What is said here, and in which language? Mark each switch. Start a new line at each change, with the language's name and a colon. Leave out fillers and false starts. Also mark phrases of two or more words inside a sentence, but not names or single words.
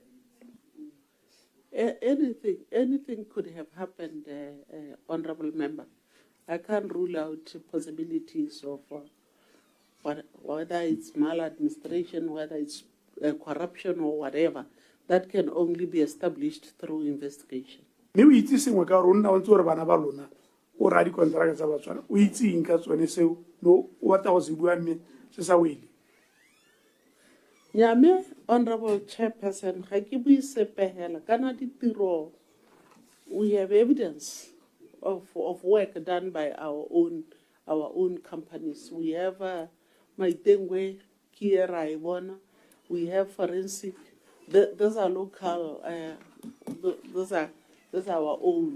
English: Anything could have happened, Honorable Member. I can't rule out possibilities of whether it's maladministration, whether it's corruption or whatever. That can only be established through investigation.
Tswana: Me o itse sengwe ka rona o ntse re bana ba lona o ra di kontraka tsa Botswana o itse eng ka tsone seo no o batla go se bua mme se sa wele. Nyame,
English: Honorable Chairperson,
Tswana: ga ke bue sepehela kana ditiro.
English: We have evidence of work done by our own companies. We have Maitengwe, Kiera Ibona. We have forensic. Those are local. Those are our own.